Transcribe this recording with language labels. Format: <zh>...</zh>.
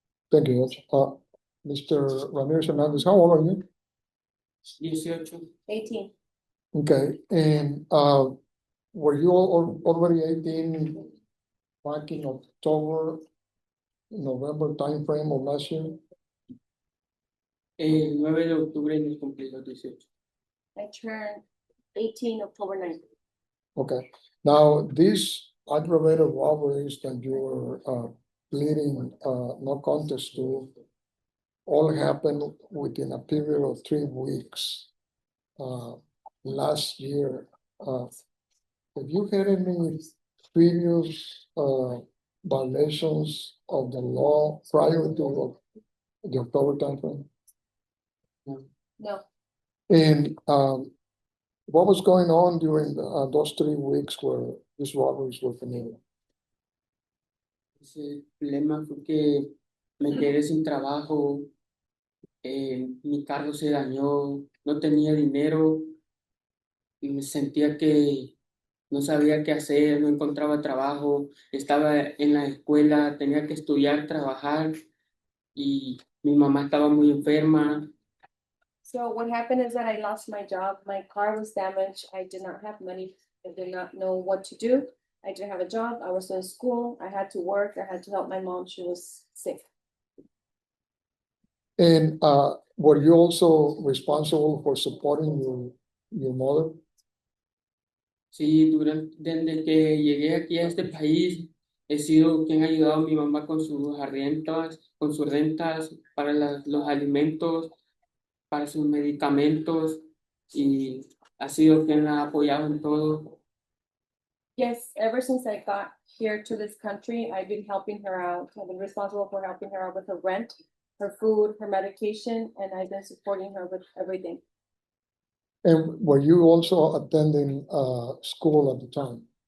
<en>Thank you, Judge. Mr. Ramirez Hernandez, how old are you? 18. Okay, and were you already 18 back in October, November timeframe of last year?</en> <es>El 9 de octubre nos cumplí los 18.</es> <en>I turned 18 October 9th. Okay, now these aggravated robberies that you were pleading no contest to all happened within a period of 3 weeks. Last year, have you had any previous violations of the law prior to the October timeframe? No. And what was going on during those 3 weeks where these robberies were committed?</en> <es>El problema fue que me quedé sin trabajo, mi carro se dañó, no tenía dinero y me sentía que no sabía qué hacer, no encontraba trabajo, estaba en la escuela, tenía que estudiar, trabajar y mi mamá estaba muy enferma.</es> <en>So what happened is that I lost my job, my car was damaged, I did not have money, I did not know what to do. I didn't have a job, I was in school, I had to work, I had to help my mom, she was sick. And were you also responsible for supporting your mother?</en> <es>Sí, desde que llegué aquí a este país, he sido quien ha ayudado a mi mamá con sus rentas, para los alimentos, para sus medicamentos, y ha sido quien la ha apoyado en todo.</es> <en>Yes, ever since I got here to this country, I've been helping her out. I've been responsible for helping her out with her rent, her food, her medication, and I've been supporting her with everything. And were you also attending school at the time?</en>